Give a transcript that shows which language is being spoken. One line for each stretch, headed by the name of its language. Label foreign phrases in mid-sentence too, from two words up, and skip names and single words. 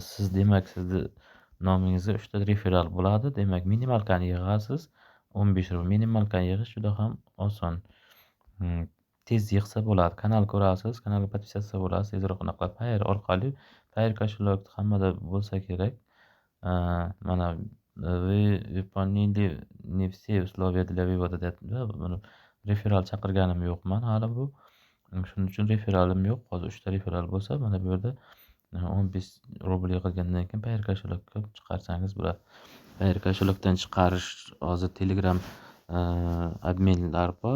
Uzbek: Siz demak, sizni nomingizga 3 ta referral bo'ladi. Demak, minimalkani yig'asiz. 15 rubl. Minimalkani yig'ish juda ham oson. Tez yig'sa bo'ladi. Kanal ko'rasiz, kanalga podpisatsiya bo'lasiz. Tezroq qilib Payer orqali, Payer kошелек hammada bo'lsa kerak.
Russian: Mana вы выполнили не все условия для вывода deyapti.
Uzbek: Mana referral chaqirganim yo'qman hali bu. Shuning uchun referalim yo'q. Hozir 3 ta referal bo'lsa, mana bu yerda 15 rubl yig'ilgandan keyin Payer kошелekka chiqarsangiz bo'ladi. Payer kошелектdan chiqarish hozir Telegram adminlar bor.